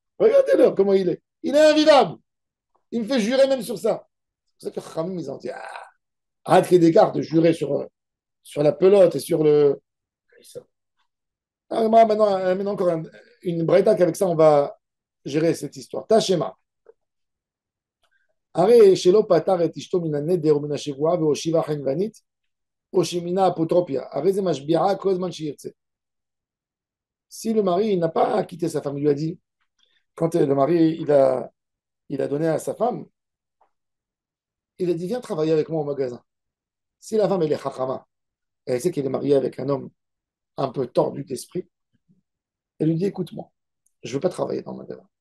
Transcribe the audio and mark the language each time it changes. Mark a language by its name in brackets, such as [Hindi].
[French] Regardez-le, comment il est. Il est invivable. Il me fait jurer même sur ça. C'est pour ça que Khamim, ils ont dit arrête qu'il d'écart de jurer sur la pelote et sur le. Ah, maintenant encore une braïta qu'avec ça, on va gérer cette histoire. Tashema. [Hebrew] הרי שלא פטר את אשתו מן הנדר ומן השבועה והושיבה חנוונית, או שמינה אפוטרופיה. הרי זה משביעה כל זמן שירצה. [French] Si le mari n'a pas quitté sa femme, il lui a dit, quand le mari il a donné à sa femme, il a dit viens travailler avec moi au magasin. Si la femme elle est chachama, elle sait qu'elle est mariée avec un homme un peu tordu d'esprit, elle lui dit écoute-moi, je ne veux pas travailler dans le magasin.